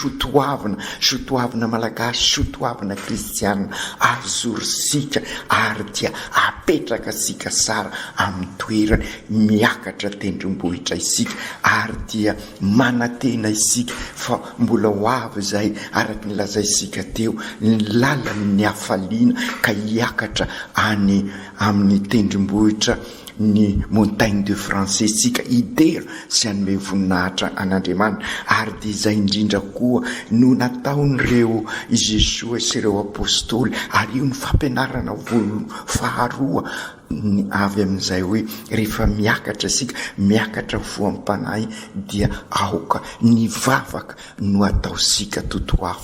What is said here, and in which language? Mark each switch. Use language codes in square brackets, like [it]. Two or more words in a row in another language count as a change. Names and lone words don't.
[mg] sotoavina malagasy, sotoavina kristianina azoro sika ary dia apetraka sika sara amin'ny toerana miakatra tendrombohitra isika, ary dia manatena isika fa mbola ho avy zay araky ny lazaisika teo ny lalany hafaliana ka hiakatra any amin'ny tendrombohitra ny [fr] montagne de français [mg] sika idera sy anome voninahitra an'Andriamanitra. Ary dia izay indrindra koa no nataon'ireo Jesosy sy ireo apôstôly, ary io ny fampianarana faharoa avy amin'izay hoe rehefa miakatra sika miakatra voam-panahy dia aoka ny vavaka no atao sika totoafa.